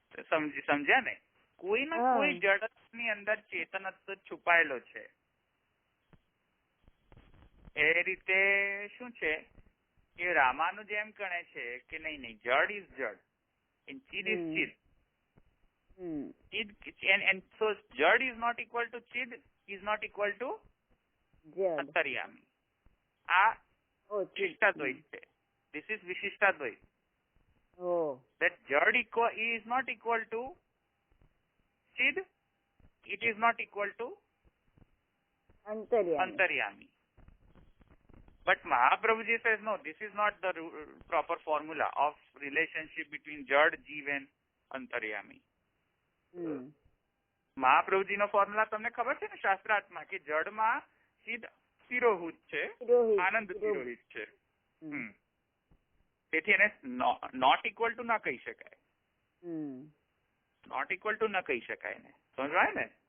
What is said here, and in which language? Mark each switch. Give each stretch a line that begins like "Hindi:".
Gujarati: સમજ્યા ને? કોઈ ના કોઈ જડ ની અંદર ચેતન છુપાયેલો છે. એ રીતે શું છે કે રામાનુજ એમ કહે છે કે નહીં, જડ ઇઝ જડ
English: and chid is chid. And so jad is not equal to chid, is not equal to antaryami.
Gujarati: આ વિશિષ્ટાદ્વૈત છે.
English: This is
Gujarati: વિશિષ્ટાદ્વૈત.
English: That jad is not equal to chid, it is not equal to antaryami. But Mahaprabhuji says no, this is not the proper formula of relationship between Jad, Jeev and Antaryami.
Gujarati: Mahaprabhuji no formula તમને ખબર છે ને શાસ્ત્રાર્થમાં, કે જડમાં ચિદ તિરોહિત છે, આનંદ તિરોહિત છે. તેથી એને not equal to ના કહી શકાય. નોટ ઇક્વલ ટુ ના કહી શકાય ને. સમજવાય ને?